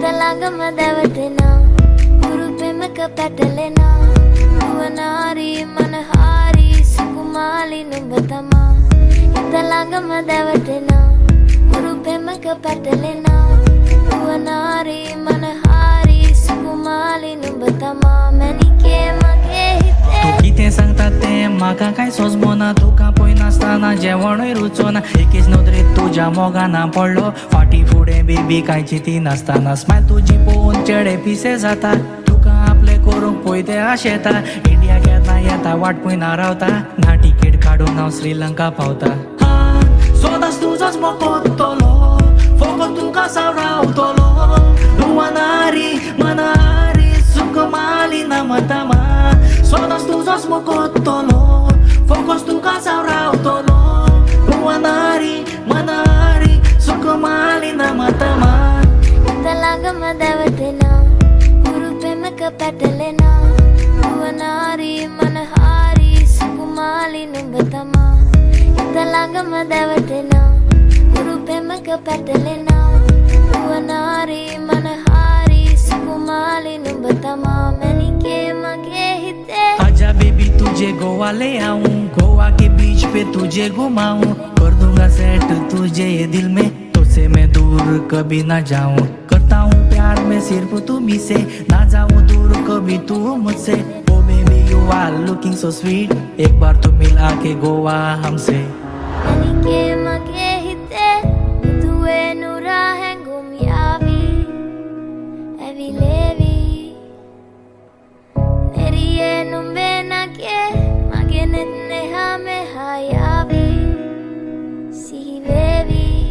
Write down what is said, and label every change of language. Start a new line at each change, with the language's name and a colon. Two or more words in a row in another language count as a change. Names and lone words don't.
Sinhala: ළඟම දැවටෙනා උරු පෙමක පැටලෙනා නුවනාරී මනහාරී සුකුමාලි නුඹ තමා හිත ළඟම දැවටෙනා උරු පෙමක පැටලෙනා නුවනාරී මනහාරී සුකුමාලි නුඹ තමා මැනිකේ මගේ හිතේ
Konkani: तू कितें सांगता तें म्हाका कांय सोजमोना तुका पळय नासतना जेवणूय रुचोना एकेच नदरेत तुज्या मोगाना पडलो फाटी फुडें बेबी कांय चिंती नासतना स्मायल तुजी पळोवन चेडे पिसे जाता तुका आपले करूंक पळय तें आशेता इंडियाक येता वाट पळयना रावता ना टिकेट काडून हांव श्रीलंका पावता सोदास तुजोच मोकोतलो फोगोत तुका सावरावतलो
Sinhala: රුවනාරී මනාරී සුකුමාලී නාමතමා
Konkani: सोदास तुजोच मोकोतलो फोगोत तुका सावरावतलो
Sinhala: රුවනාරී මනාරී සුකුමාලී නාමතමා හිත ළඟම දැවටෙනා උරු පෙමක පැටලෙනා නුවනාරී මනහාරී සුකුමාලි නුඹ තමා හිත ළඟම දැවටෙනා උරු පෙමක පැටලෙනා නුවනාරී මනහාරී සුකුමාලි नुඹ තමා මැනිකේ මගේ හිතේ
Hindi: आजा बेबी तुझे गोवा ले आऊं गोवा के बीच पे तुझे घुमाऊं कर दूंगा सेट तुझे ये दिल में तुझसे मैं दूर कभी ना जाऊं करता हूँ प्यार में सिर्फ तुम्ही से ना जाऊं दूर कभी तू मुझसे ओ बेबी
English: you are looking so sweet
Hindi: एक बार तो मिला के गोवा हमसे
Sinhala: මැනිකේ මගේ හිතේ දුවේ නුරා හැඟුම් යාවි ඇවිලේවි නෙරියේ නුඹේ නගේ මගේ නෙත් නෙහා මෙහා යාවි සිහිවේවි